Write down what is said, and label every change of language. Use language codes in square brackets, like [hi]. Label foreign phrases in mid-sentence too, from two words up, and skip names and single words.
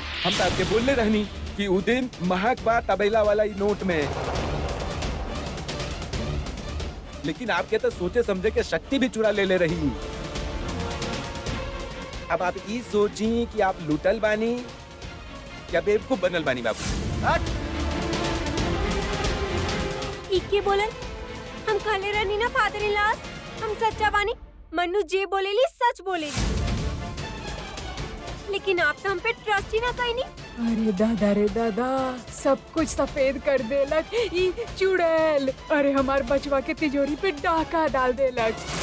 [bho] हम तो आपके बोलने रहनी कि उस दिन महक बा तबेला वाला ही नोट में, लेकिन आपके तो सोचे समझे के शक्ति भी चुरा ले रही। अब आप ये सोची कि आप लुटल बानी या बेवकूफ बनल बानी बाबू। इके बोलन, हम खाले रहनी ना [en] father in law, [bho] हम सच्चा बानी। मन्नू जे बोलेली सच बोलेली, लेकिन आप तो हम पे ट्रस्ट ही ना कईनी। अरे दादा रे दादा, सब कुछ सफेद कर देलक ई चुड़ैल। अरे हमार बचवा के तिजोरी पे डाका डाल देलक।